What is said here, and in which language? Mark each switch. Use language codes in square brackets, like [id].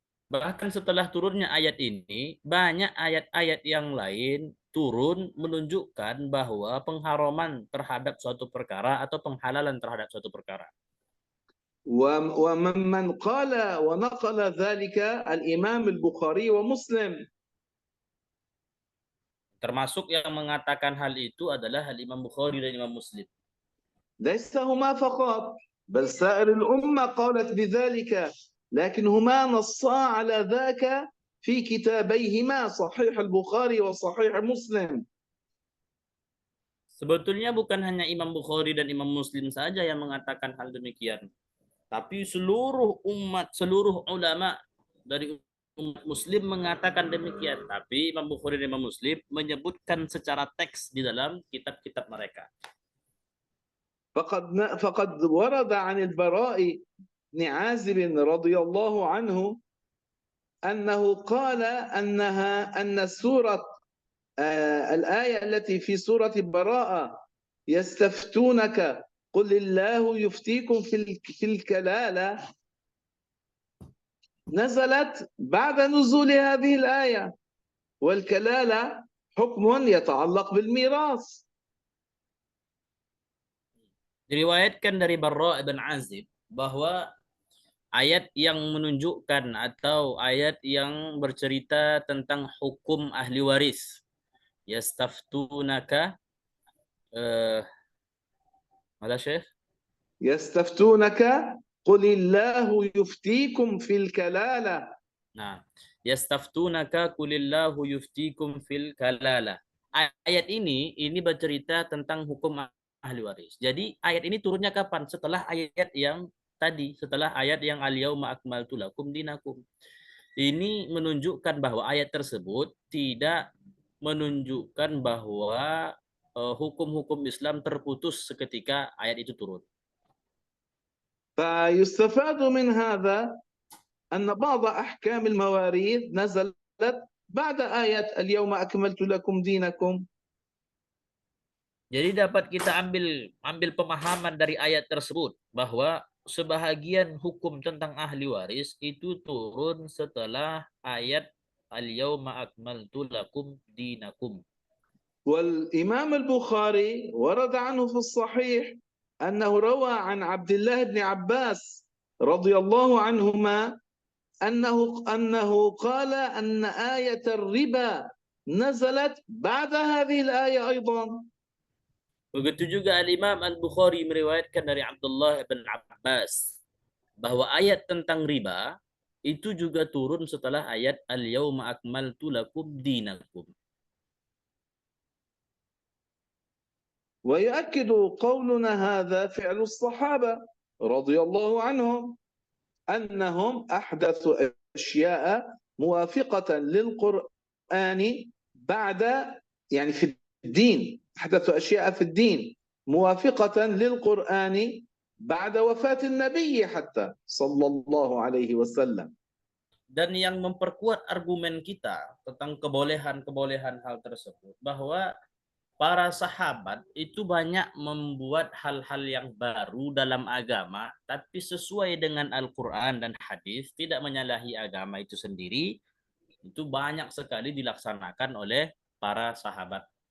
[id] Bahkan setelah turunnya ayat ini, banyak ayat-ayat yang lain turun menunjukkan bahwa pengharaman terhadap suatu perkara atau penghalalan terhadap suatu perkara. [ar] وممن قال ونقل ذلك الإمام البخاري ومسلم. [id] Termasuk yang mengatakan hal itu adalah Imam Bukhari dan Imam Muslim. [ar] ليس هما فقط بل سائر الأمة قالت بذلك لكن هما نصا على ذاك في كتابيهما صحيح البخاري وصحيح مسلم. [id] Sebetulnya bukan hanya Imam Bukhari dan Imam Muslim saja yang mengatakan hal demikian, tapi seluruh umat, seluruh ulama dari umat Muslim mengatakan demikian. Tapi Imam Bukhari dan Imam Muslim menyebutkan secara teks di dalam kitab-kitab mereka. [ar] فقد ورد عن البراء بن عازب رضي الله عنه أنه قال أن سورة الآية التي في سورة براءة يستفتونك قل الله يفتيكم في الكلالة نزلت بعد نزول هذه الآية، والكلالة حكم يتعلق بالميراث. [id] Diriwayatkan dari Barra' bin Azib bahwa ayat yang menunjukkan atau ayat yang bercerita tentang hukum ahli waris, yastaftunaka, ada Syekh? [ar] يستفتونك قل الله يفتيكم في الكلالة. Nah, yastaftunaka qulillahu yuftikum fil kalala. [id] Ayat ini bercerita tentang hukum ahli waris. Jadi ayat ini turunnya kapan? Setelah ayat yang tadi, setelah ayat yang [ar] al-yauma akmaltu lakum dinakum. [id] Ini menunjukkan bahwa ayat tersebut tidak menunjukkan bahwa hukum-hukum Islam terputus seketika ayat itu turun. [ar] فيستفاد من هذا أن بعض أحكام المواريث نزلت بعد آية اليوم أكملت لكم دينكم. [id] Jadi dapat kita ambil pemahaman dari ayat tersebut bahwa sebahagian hukum tentang ahli waris itu turun setelah ayat [ar] al-yauma akmaltu lakum dinakum. والإمام البخاري ورد عنه في الصحيح أنه روى عن عبد الله بن عباس رضي الله عنهما أنه قال أن آية الربا نزلت بعد هذه الآية أيضا. [id] Begitu juga Al-Imam Al-Bukhari meriwayatkan dari Abdullah bin Abbas bahwa ayat tentang riba itu juga turun setelah ayat [ar] al-yauma akmaltu lakum dinakum. ويؤكد قولنا هذا فعل الصحابة رضي الله عنهم أنهم أحدثوا أشياء موافقة للقرآن بعد يعني في الدين، أحدثوا أشياء في الدين موافقة للقرآن بعد وفاة النبي حتى صلى الله عليه وسلم. [id] Dan yang memperkuat argumen kita tentang kebolehan hal tersebut bahwa para sahabat itu banyak membuat hal-hal yang baru dalam agama, tapi sesuai dengan Al-Quran dan hadis, tidak menyalahi agama itu sendiri, itu banyak sekali dilaksanakan oleh para sahabat.